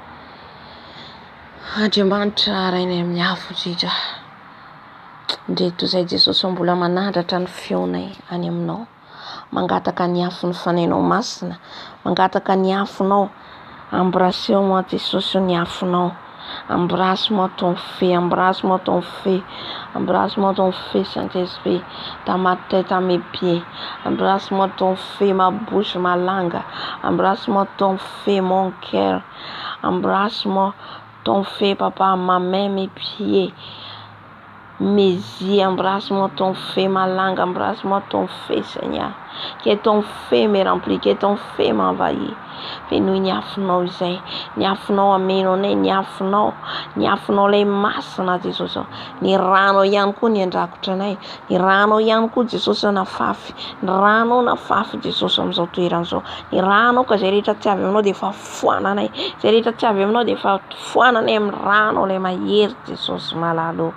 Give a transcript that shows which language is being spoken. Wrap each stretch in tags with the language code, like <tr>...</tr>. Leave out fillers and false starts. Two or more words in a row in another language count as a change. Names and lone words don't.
<mg>Andriamanitra rainay amin'ny afo indrindra, ndreto izay Jesosy mbola manandratra ny feonay any aminao, mangataka ny afo ny fanainao masina, mangataka ny afonao. Embrassez-moi Jesosy, ny afonao.</mg> <fr>Embrasse-moi ton feu, embrasse-moi ton feu, embrasse-moi ton feu Saint-Esprit, dans ma tête, à mes pieds. Embrasse-moi ton feu, ma bouche, ma langue. Embrasse-moi ton feu, mon cœur. Embrasse-moi ton feu, papa, ma main, mes pieds, mes yeux. Embrasse-moi ton feu, ma langue. Embrasse-moi ton feu, Seigneur. Que ton feu me remplit, que ton feu m'envahit.</fr> <mg>Fais-nous ny afonao izay, ny afonao amenao anay, ny afonao lay masina Jesosy. Ny ranao ihany koa ny andrakotra anay, ny ranao ihany koa Jesosy nafafy, ny ranao nafafy Jesosy amin'izao toerana izao. Ny ranao ka izay rehetra tsy avy aminao dia efa foananay, izay rehetra tsy avy aminao dia efa foananay amin'ny ranao lay mahery Jesosy malalo.</mg>